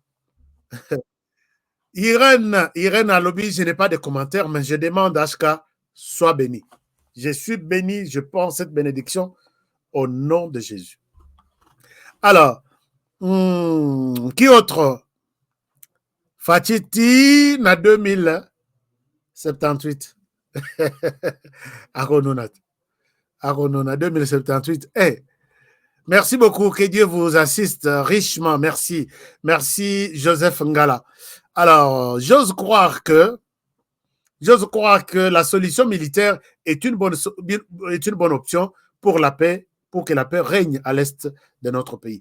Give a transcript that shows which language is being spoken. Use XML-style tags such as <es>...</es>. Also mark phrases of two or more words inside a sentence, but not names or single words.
<fr>Irène à lobby, je n'ai pas de commentaires, mais je demande à Ashka, sois béni. Je suis béni, je pense cette bénédiction au nom de Jésus. Alors, qui autre? Fatiti na 2078. Aronona 2078. Hey, merci beaucoup, que Dieu vous assiste richement. Merci. Merci, Joseph Ngala. Alors, j'ose croire que la solution militaire est une bonne option pour la paix, pour que la paix règne à l'est de notre pays.</fr>